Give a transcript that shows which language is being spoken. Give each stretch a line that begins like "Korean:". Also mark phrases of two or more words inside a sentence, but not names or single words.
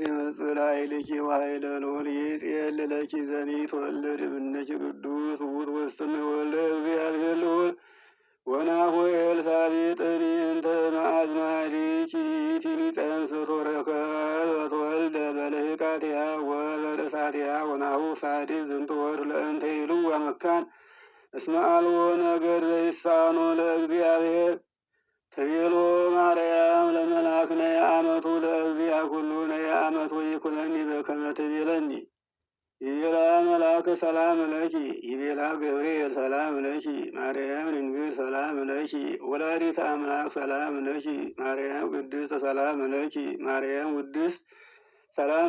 Geez: ይመጽእ ላዕሌኪ ወኃይለ ልዑል ይጼልለኪ ዘኢትወለድ እምኔኪ ቅዱስ ውእቱ ወይሰመይ ወልደ እግዚአብሔር ልዑል ወናሁ ኤልሳቤጥኒ እንተ እምአዝማዲኪ ይእቲኒ ጸንስቶ ረከበት ወልደ በልህቃቲሃ ወበርእሳቲሃ ወናሁ ሳድስ ዝንቱ ወር ለእንተ ይልዋ መካን እስመ አልቦ ነገር ዘይሳኖ ለእግዚአብሔር ተቤሎ ማርያም ለመልአክ ነየ አመቱ ለእግዚአ ኩሉ ነየ አመቱ ይኩነኒ በከመ ትቤለኒ ይቤላ መልአክ ሰላም ለኪ ይቤላ ገብርኤል ሰላም ለኪ ማርያም ድንግል ሰላም ለኪ ወላዲተ አምላክ ሰላም ለኪ ማርያም ቅድስት ሰላም ለኪ ማርያም ውድስት ሰላም